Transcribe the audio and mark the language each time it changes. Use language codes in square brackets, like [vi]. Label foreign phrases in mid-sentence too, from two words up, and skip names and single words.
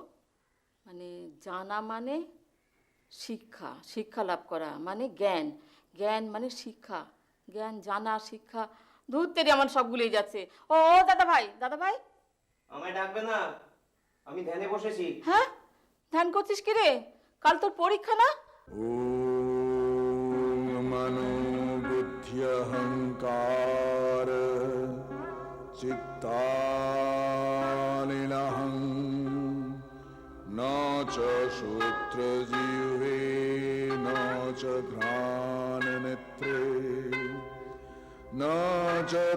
[bn] মানে জানা মানে শিক্ষা, শিক্ষা লাভ করা মানে জ্ঞান, জ্ঞান মানে শিক্ষা, জ্ঞান জানা শিক্ষা, দূর থেকে আমার সবগুলোই যাচ্ছে। ও ও দাদা ভাই, দাদা ভাই। আমায় ডাকবে না, আমি ধ্যানে বসেছি। হ্যাঁ, ধ্যান করছিস কি রে? কাল তোর পরীক্ষা না? [sa] मनोबुद्ध्यहङ्कार चित्तानिनहं न च श्रोत्रजिह्वे न च घ्राणनेत्रे न च